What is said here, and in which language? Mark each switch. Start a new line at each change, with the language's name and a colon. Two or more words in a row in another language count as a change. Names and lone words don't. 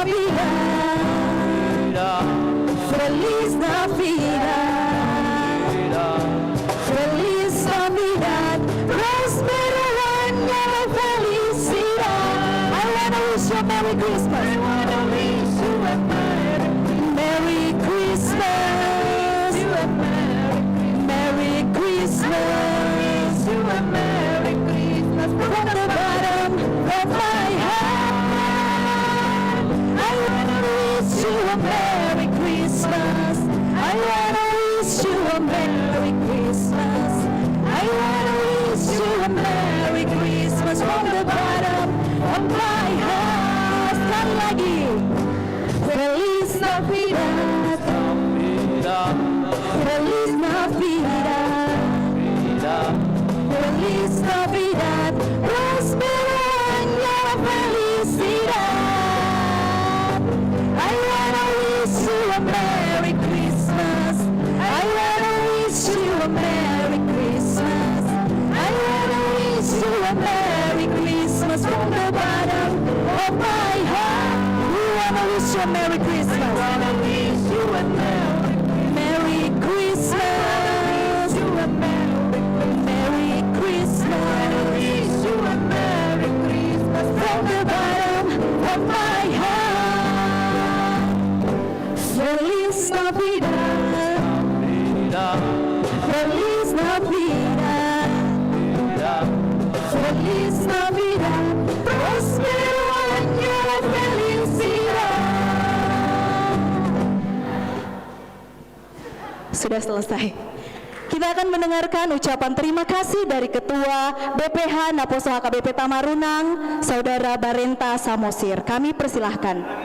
Spanish: Navidad, Feliz Navidad, Feliz Navidad, prospero año de felicidad.
English: I wanna wish you a Merry Christmas. I wanna wish you a Merry Christmas. Merry Christmas. Merry Christmas. From the bottom of my heart, I wanna wish you a Merry Christmas. I wanna wish you a Merry Christmas. I wanna wish you a Merry Christmas from the bottom of my heart.
Indonesian: Sekali lagi,
Spanish: Feliz Navidad, Feliz Navidad, Feliz Navidad, prospero año de felicidad.
English: I wanna wish you a Merry Christmas. I wanna wish you a Merry Christmas. I wanna wish you a Merry Christmas from the bottom of my heart. We wanna wish you a Merry Christmas. I wanna wish you a Merry Christmas. Merry Christmas. Wish you a Merry Christmas from the bottom of my heart. Feliz Navidad, Feliz Navidad, Feliz Navidad, prospero año de felicidad.
Indonesian: Sudah selesai. Kita akan mendengarkan ucapan terima kasih dari Ketua BPH Naposo HKBP Tamarunang, Saudara Barenta Samosir. Kami persilahkan.